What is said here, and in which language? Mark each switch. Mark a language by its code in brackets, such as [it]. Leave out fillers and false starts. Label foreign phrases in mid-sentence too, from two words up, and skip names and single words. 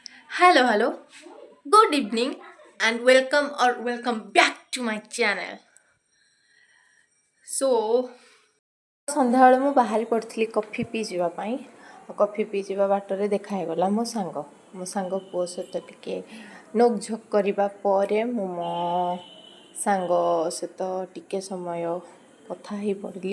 [en] Hello, good evening, and welcome back to my channel. So, [or] ସନ୍ଧ୍ୟାବେଳେ ମୁଁ ବାହାରି ପଡ଼ିଥିଲି କଫି ପିଇଯିବା ପାଇଁ। କଫି ପିଇଯିବା ବାଟରେ ଦେଖା ହେଇଗଲା ମୋ ସାଙ୍ଗ ପୁଅ ସହିତ ଟିକେ ନୋକଝୋକ କରିବା ପରେ ମୁଁ ମୋ ସାଙ୍ଗ ସହିତ ଟିକେ ସମୟ କଥା ହେଇ ପଡ଼ିଲି।